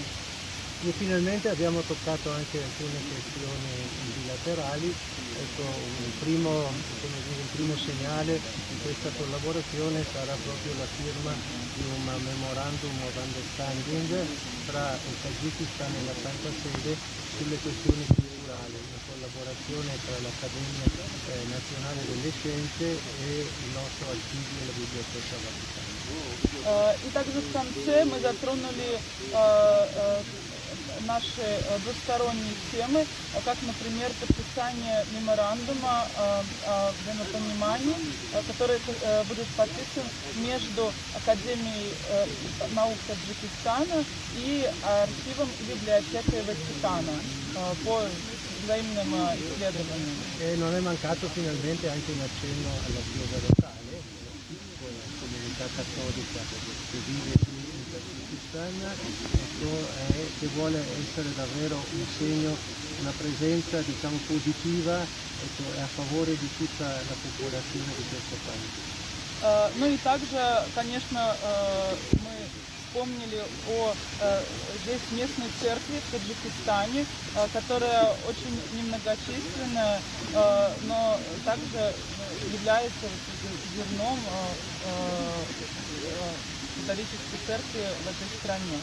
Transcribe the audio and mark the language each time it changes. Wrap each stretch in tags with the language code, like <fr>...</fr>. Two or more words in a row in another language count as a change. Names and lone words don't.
<it>E finalmente abbiamo toccato anche alcune questioni bilaterali. Ecco, un primo segnale di questa collaborazione sarà proprio la firma di un</it> <en>memorandum of understanding</en> <it>tra il Tagikistan e la Santa Sede sulle questioni culturali, una collaborazione tra l'Accademia Nazionale delle Scienze e il nostro archivio e la Biblioteca Vaticana.</it> <ru>И также в конце мы затронули наши двусторонние темы, как, например, подписание меморандума о взаимопонимании, который будет подписан между Академией наук Таджикистана и архивом и библиотекой Ватикана по взаимным исследованиям.</ru> <it>E non è mancato finalmente anche un accenno alla Chiesa locale, con la comunità cattolica che vive qui in Tagikistan, che vuole essere davvero un segno, una presenza diciamo positiva, a favore di tutta la popolazione di questo paese.</it> <ru>Ну и также, конечно, мы вспомнили о здесь местной церкви в Таджикистане, которая очень немногочисленная, но также является зерном католической церкви в этой стране.</ru>